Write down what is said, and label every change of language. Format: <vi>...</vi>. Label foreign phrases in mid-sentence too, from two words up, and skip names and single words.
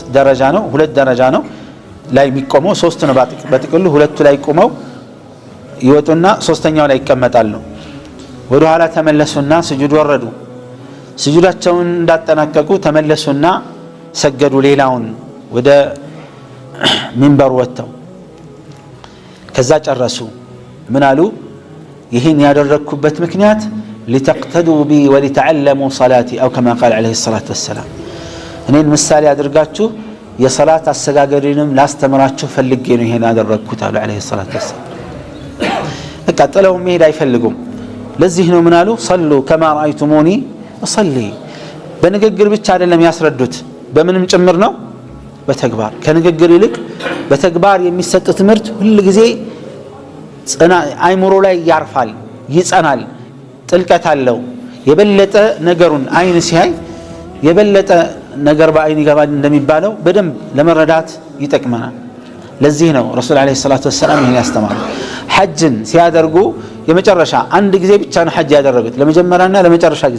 <am>ደረጃ ነው 2 ደረጃ ነው ላይ የሚቆመው 3 ነው በጥቅሉ ሁለቱ ላይ ቆመው ይወጡና ሶስተኛው ላይ ይቀመጣሉ ወደ ኋላ ተመለሱና ስጁድ ወረዱ ስጁዳቸውን እንዳጠናቀቁ ተመለሱና ሰገዱ ሌላውን ወደ ሚንበር ወጥተው ከዛ ጨረሱ ምን አሉ ይሄን ያደረኩበት ምክንያት</am> <ar>لتقتدوا بي ولتعلموا صلاتي او كما قال عليه الصلاه والسلام</ar> <am>እኔን ምሳሌ አድርጋችሁ የሰላት አሰጋገድንም ላስተምራችሁ ፈልጌ ነው ይሄን ያደረኩት አሉ</am> <ar>عليه الصلاه والسلام</ar> <am>ተቀጥለው መሄድ አይፈልጉም ለዚህ ነው ምን አሉ</am> <ar>صلوا كما رايتموني اصلي</ar> <am>በንግግር ብቻ አይደለም ያስረዱት በምንም ጭምር ነው በተግባር ከንግግር ይልቅ በተግባር የሚሰጥ ትምህርት ሁሉ ጊዜ አይምሮ ላይ ያርፋል ይጸናል ጥልቀት አለው የበለጠ ነገሩን አይን ሲያይ የበለጠ ነገር በአይን ይገባል እንደሚባለው በደንብ ለመረዳት ይጠቅመናል ለዚህ ነው</am> <ar>رسول عليه الصلاة والسلام</ar> <am>ይሄን ያስተማሩ ሐጅን ሲያደርጉ የመጨረሻ አንድ ጊዜ ብቻ ነው ሐጅ ያደረጉት ለመጀመሪያና ለመጨረሻ ጊዜ</am>